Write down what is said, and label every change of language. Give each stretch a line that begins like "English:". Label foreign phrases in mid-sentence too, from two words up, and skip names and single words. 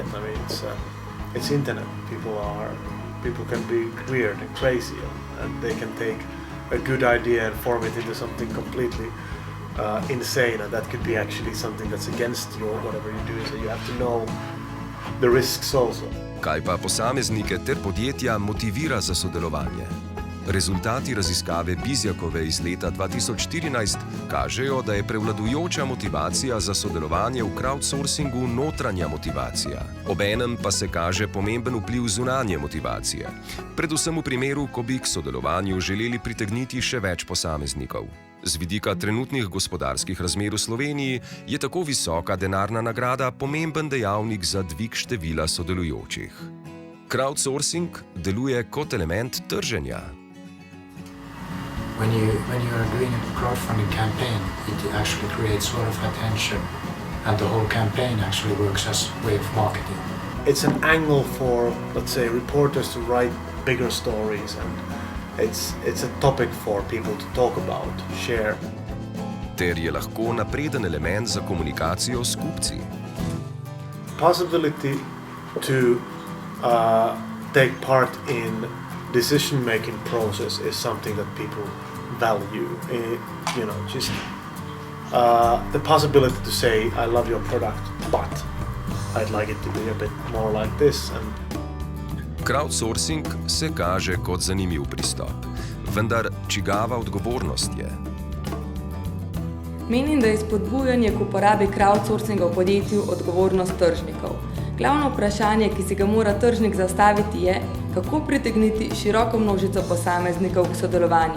English: I mean, it's internet. People can be weird and crazy, and they can take a good idea and form it into something completely insane, and that could be actually something that's against you or whatever you do. So you have to know the risks also.
Slovenian: Kaj pa posameznike ter podjetja motivira za sodelovanje? Rezultati raziskave Bizjakove iz leta 2014 kažejo, da je prevladujoča motivacija za sodelovanje v crowdsourcingu notranja motivacija. Obenem pa se kaže pomemben vpliv zunanje motivacije, predvsem v primeru, ko bi k sodelovanju želeli pritegniti še več posameznikov. Z vidika trenutnih gospodarskih razmer v Sloveniji je tako visoka denarna nagrada pomemben dejavnik za dvig števila sodelujočih. Crowdsourcing deluje kot element trženja.
English: When you are doing a crowdfunding campaign, it actually creates sort of attention, and the whole campaign actually works as a way of marketing. It's an angle for, let's say, reporters to write bigger stories, and it's a topic for people to talk about, share.
Slovenian: Ter je lahko napreden element za komunikacijo s kupci.
English: Possibility to take part in decision-making process is something that people value. Just the possibility to say, I love your product, but I'd like it to be a bit more like this.
Slovenian: Crowdsourcing se kaže kot zanimiv pristop, vendar čigava odgovornost je? Menim, da je spodbujanje k uporabi crowdsourcinga v podjetju odgovornost tržnikov. Glavno vprašanje, ki si ga mora tržnik zastaviti, je, kako pritegniti široko množico posameznikov k sodelovanju.